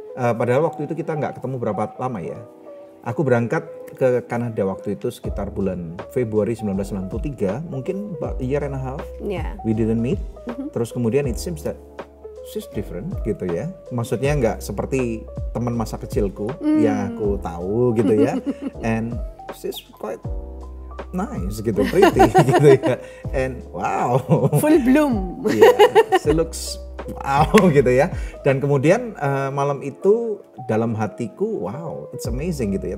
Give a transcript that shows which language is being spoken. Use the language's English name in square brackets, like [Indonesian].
[Indonesian] Padahal waktu itu kita nggak ketemu berapa lama ya. Aku berangkat ke Kanada waktu itu sekitar bulan Februari 1993, mungkin [English] about a year and a half. [Indonesian] Ya. [English] We didn't meet. [Indonesian] Terus kemudian [English] it seems that she's different [Indonesian] gitu ya. Maksudnya nggak seperti teman masa kecilku yang aku tahu gitu ya. [English] And she's quite nice gitu, pretty [Indonesian] gitu ya. [English] And wow. Full bloom. Yeah, she looks wow [Indonesian] gitu ya. Dan kemudian malam itu dalam hatiku wow, [English] it's amazing [Indonesian] gitu ya.